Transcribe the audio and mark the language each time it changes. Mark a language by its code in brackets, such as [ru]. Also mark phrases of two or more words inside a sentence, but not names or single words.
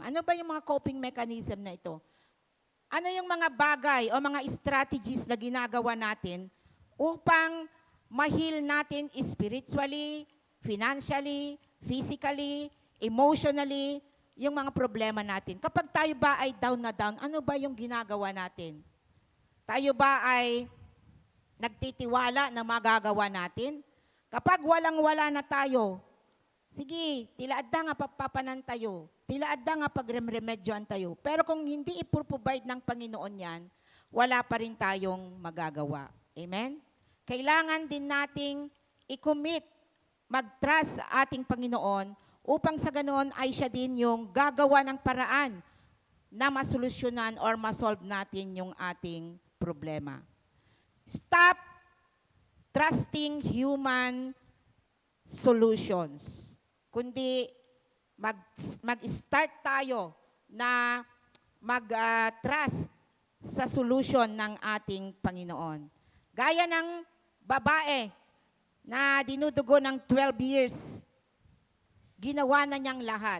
[tl] Ano ba yung mga [en] coping mechanism [tl] na ito? Ano yung mga bagay o mga strategies na ginagawa natin upang ma-heal natin spiritually, financially, physically, emotionally, yung mga problema natin. Kapag tayo ba ay down na down, ano ba yung ginagawa natin? Tayo ba ay nagtitiwala na magagawa natin? Kapag walang-wala na tayo, sige, [ilo] tilaad na nga papapanan tayo. Tilaad na nga pagremedyoan tayo. [tl] Pero kung hindi iproprovide ng Panginoon yan, wala pa rin tayong magagawa. Amen? Kailangan din nating i-commit, mag-trust sa ating Panginoon upang sa ganoon ay siya din yung gagawa ng paraan na masolusyonan or masolve natin yung ating problema. [en] Stop trusting human solutions. [tl] Kundi mag-start tayo na mag-trust sa solution ng ating Panginoon. Gaya ng babae na dinudugo ng 12 years, ginawa na niyang lahat.